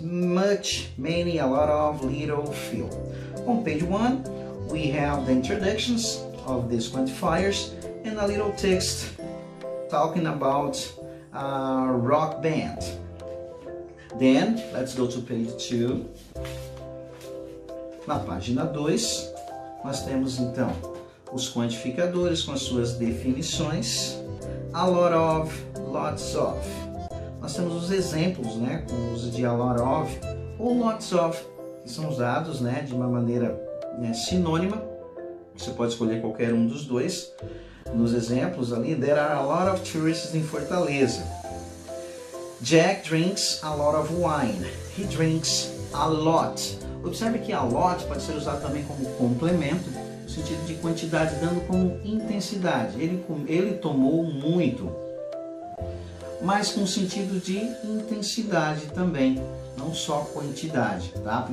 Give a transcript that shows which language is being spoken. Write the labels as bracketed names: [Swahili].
[English] Much, many, a lot of, little, few. On page 1, we have the introductions of these quantifiers and a little text talking about rock band. Then, let's go to page 2. [Portuguese] Na página 2, nós temos então os quantificadores com as suas definições, a lot of, lots of. Nós temos os exemplos, né, com o uso de a lot of ou lots of, que são usados, né, de uma maneira, né, sinônima. Você pode escolher qualquer um dos dois. Nos exemplos ali, [English] there are a lot of tourists in Fortaleza. Jack drinks a lot of wine. He drinks a lot. [Portuguese] Observe que a lot pode ser usado também como complemento, no sentido de quantidade, dando como intensidade. Ele tomou muito, mas com sentido de intensidade também, não só quantidade, tá?